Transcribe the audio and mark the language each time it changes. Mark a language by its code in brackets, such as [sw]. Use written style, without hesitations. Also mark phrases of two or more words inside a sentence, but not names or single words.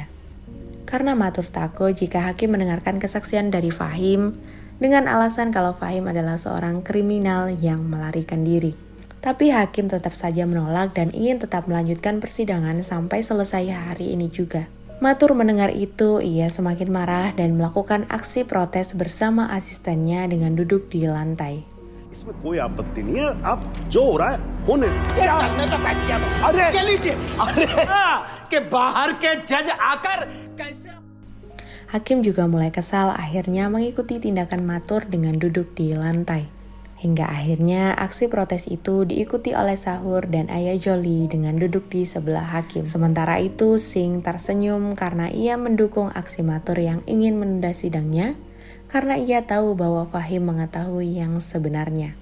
[id] Karena Mathur takut jika hakim mendengarkan kesaksian dari Fahim dengan alasan kalau Fahim adalah seorang kriminal yang melarikan diri. Tapi hakim tetap saja menolak dan ingin tetap melanjutkan persidangan sampai selesai hari ini juga. Mathur mendengar itu, ia semakin marah dan melakukan aksi protes bersama asistennya dengan duduk di lantai. [hi] इसमें कोई आपत्ति नहीं है आप जो हो रहा है होने के बाहर के जज आकर कैसे [id] Hakim juga mulai kesal akhirnya mengikuti tindakan Mathur dengan duduk di lantai. Hingga akhirnya aksi protes itu diikuti oleh Sahur dan ayah Jolie dengan duduk di sebelah hakim. Sementara itu Singh tersenyum karena ia mendukung aksi Mathur yang ingin menunda sidangnya karena ia tahu bahwa Fahim mengetahui yang sebenarnya.